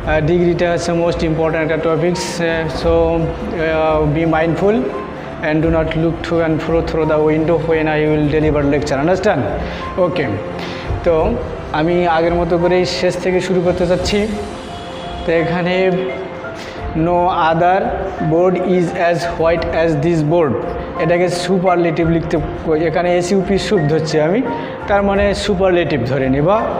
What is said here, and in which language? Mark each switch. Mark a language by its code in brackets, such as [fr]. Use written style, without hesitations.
[bn] ডিগ্রিটা হচ্ছে most important একটা topics. [en] So be mindful and do not look to and fro through the window when I will deliver lecture. Understand? Okay. [bn] তো আমি আগের মতো করেই শেষ থেকে শুরু করতে চাচ্ছি. তো এখানে [en] no other board is as white as this board, [bn] এটাকে সুপারলেটিভ লিখতে, এখানে এসইউপি সুপ ধরছি আমি, তার মানে সুপারলেটিভ ধরে নিবা.